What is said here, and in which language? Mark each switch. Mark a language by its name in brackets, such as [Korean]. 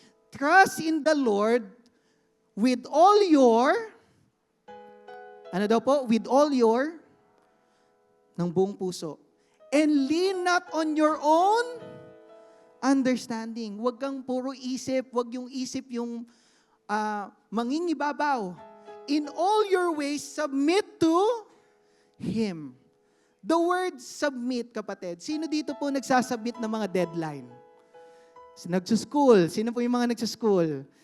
[English] Trust in the Lord with all your [Filipino] Ano daw po? [English] With all your, [Filipino] ng buong puso. [English] And lean not on your own understanding. [Filipino] Huwag kang puro isip, huwag yung isip yung mangingibabaw. [English] In all your ways, submit to Him. The word submit, kapatid. [Filipino] Sino dito po nagsasubmit ng mga deadline? Nagsuschool. Sino po yung mga nagsuschool?